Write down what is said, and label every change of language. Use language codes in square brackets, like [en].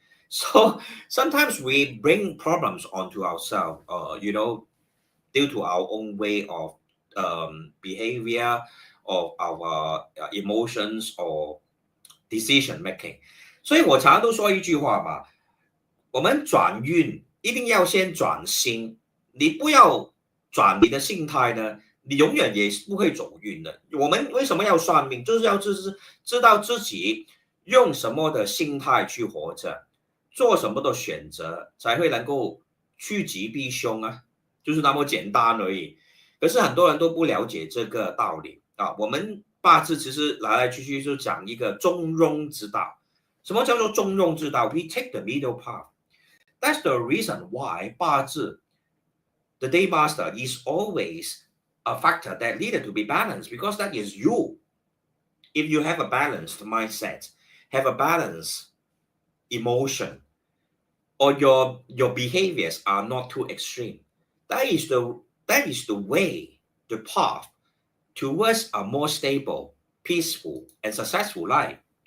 [en] So sometimes we bring problems onto ourselves, due to our own way of behavior, of our emotions or decision making. [zh] 所以我常常都说一句话嘛，我们转运一定要先转心，你不要转你的心态呢，你永远也不会走运的。我们为什么要算命？就是要知道自己用什么的心态去活着，做什么的选择，才会能够趋吉避凶啊。就是那么简单而已，可是很多人都不了解这个道理啊。我们八字其实来来去去就讲一个中庸之道。什么叫做中庸之道 [en] ？We take the middle path. That's the reason why 八字 the day master is always a factor that needed to be balanced, because that is you. If you have a balanced mindset, have a balanced emotion, or your behaviors are not too extreme, that is the way, the path towards a more stable, peaceful, and successful life.